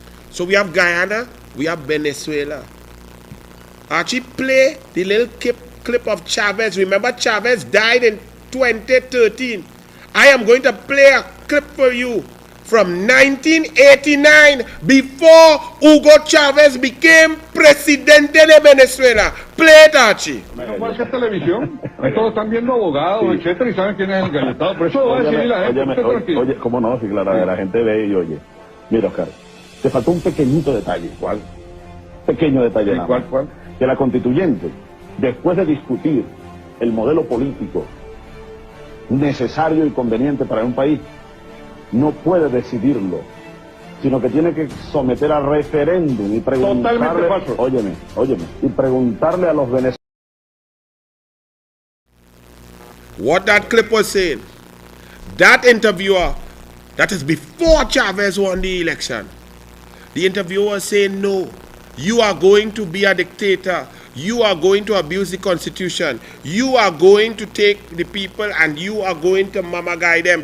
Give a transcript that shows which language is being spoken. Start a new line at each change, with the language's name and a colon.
English: So we have Guyana, we have Venezuela. Archie, play the little clip of Chavez. Remember, Chavez died in 2013. I am going to play a clip for you from 1989, before Hugo Chavez became
Spanish: presidente de Venezuela.
English: Play it, Archie.
Spanish: Menos mal que es televisión. Todos están viendo abogados, etcétera, y saben quién es el galletado. Por eso lo va a decir la gente. Oye, cómo no, sí, claro, la gente ve y oye. Mira, Oscar, te faltó un pequeñito detalle. ¿Cuál? Pequeño detalle nada más. ¿Cuál? Que la constituyente, después de discutir el modelo político necesario y conveniente para un país, no puede decidirlo, sino que tiene que someter a referéndum y preguntarle, totalmente falso. Óyeme, y preguntarle a los venezolanos.
English: What that clip was saying, that interviewer, that is before Chavez won the election, the interviewer was saying, no, you are going to be a dictator. You are going to abuse the constitution. You are going to take the people and you are going to mama guide them.